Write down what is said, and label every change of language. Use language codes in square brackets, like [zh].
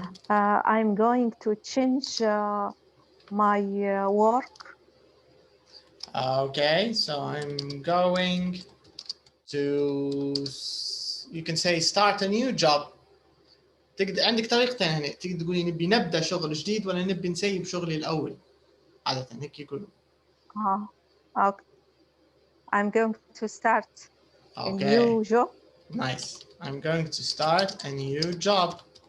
[en] I'm going to change my work. Okay, so I'm going to, you can say start a new job. [ar] تقدر عندك طريقتين هنا، تقدر تقولي نبي نبدأ شغل جديد ولا نبي نسيب شغلي الأول. عادة هيك يقولوا. [en] Okay. I'm going to start a new job. Nice. I'm going to start a new job.